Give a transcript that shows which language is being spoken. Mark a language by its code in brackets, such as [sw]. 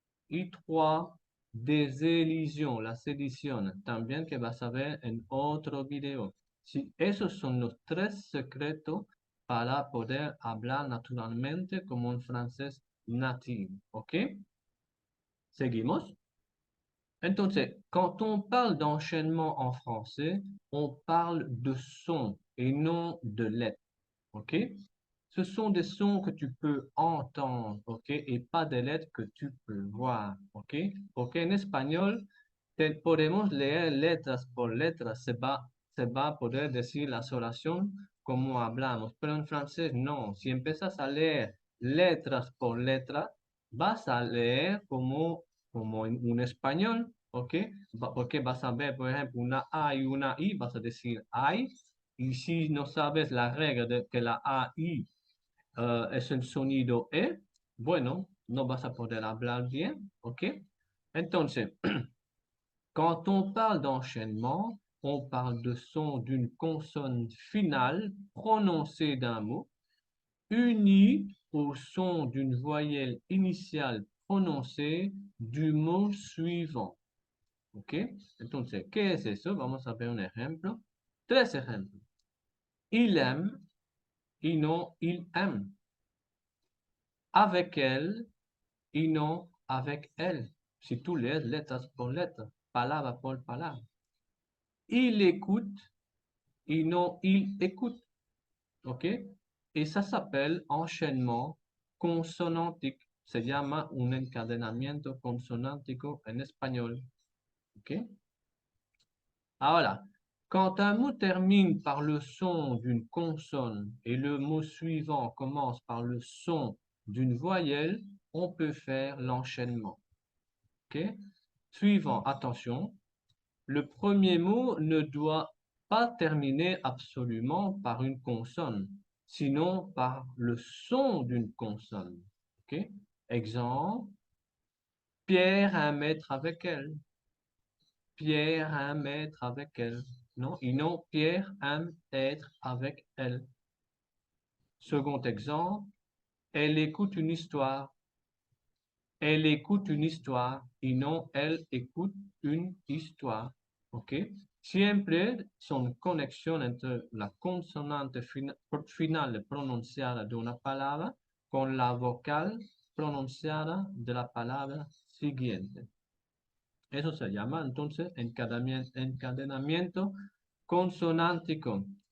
[es] Y 3, des elisions, la sedición, también que vas a ver en otro video. Sí, esos son los 3 secretos para poder hablar naturalmente como un francés nativo, ¿ok? Seguimos. [fr] Entonces, quand on parle d'enchaînement en français, on parle de sons et non de lettres. OK? Ce sont des sons que tu peux entendre, OK? Et pas des lettres que tu peux voir, OK? [es] Porque en español podemos leer letras por letras, se va a poder decir las oraciones como hablamos, pero en francés no. Si empiezas a leer letras por letras, vas a leer como en un español, ¿ok? Porque vas a ver, por ejemplo, una A y una I, vas a decir ay, y si no sabes la regla de que la AI es el sonido E, bueno, no vas a poder hablar bien, ¿ok? [fr] Entonces, quand on parle d'enchaînement, on parle de son d'une consonne finale prononcée d'un mot, uni au son d'une voyelle iniciale prononcée du mot suivant. [es] ¿Ok? Entonces, ¿qué es eso? Vamos a ver un ejemplo. 3 ejemplos. [fr] Il aime [es] y no [fr] il aime. Avec elle y no avec elle. [es] Si tú lees letras por letras, palabra por palabra. [fr] Il écoute [es] y no [fr] il écoute. ¿Ok? Et ça s'appelle enchaînement consonantique. [es] Se llama un encadenamiento consonántico en español. ¿Ok? [fr] Ahora, quand un mot termine par le son d'une consonne et le mot suivant commence par le son d'une voyelle, on peut faire l'enchaînement. OK? Suivant, attention, le premier mot ne doit pas terminer absolument par une consonne, sinon par le son d'une consonne. OK? Exemple, Pierre a un mètre avec elle. Pierre aime être avec elle. Non, et non, Pierre aime être avec elle. Second exemple, elle écoute une histoire. Elle écoute une histoire et non elle écoute une histoire. [es] ¿Ok? Siempre son conexión entre la consonante final pronunciada de una palabra con la vocal pronunciada de la palabra siguiente. Eso se llama entonces encadenamiento consonántico.